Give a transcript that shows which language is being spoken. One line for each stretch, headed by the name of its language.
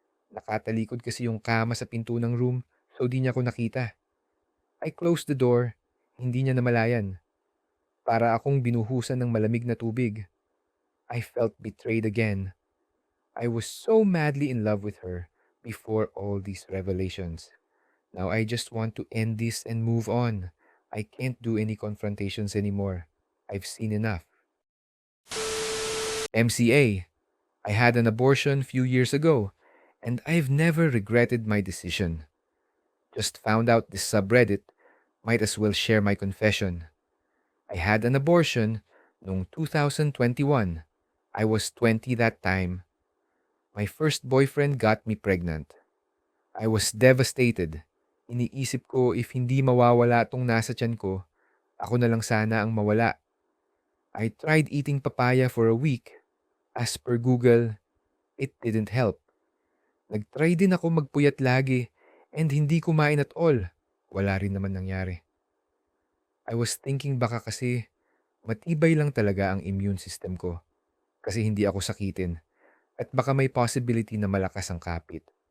Filipino: Nakatalikod kasi yung kama sa pinto ng room so di niya ko nakita.
English: I closed the door,
Filipino: hindi niya namalayan. Para akong binuhusan ng malamig na tubig.
English: I felt betrayed again. I was so madly in love with her before all these revelations. Now I just want to end this and move on. I can't do any confrontations anymore. I've seen enough. MCA. I had an abortion few years ago, and I've never regretted my decision. Just found out this subreddit, might as well share my confession. I had an abortion noong 2021. I was 20 that time. My first boyfriend got me pregnant. I was devastated.
Filipino: Iniisip ko if hindi mawawala tong nasa tiyan ko, ako na lang sana ang mawala.
English: I tried eating papaya for a week. As per Google, it didn't help.
Filipino: Nag-try din ako magpuyat lagi and hindi kumain at all. Wala rin naman nangyari.
English: I was thinking
Filipino: baka kasi matibay lang talaga ang immune system ko kasi hindi ako sakitin at baka may possibility na malakas ang kapit.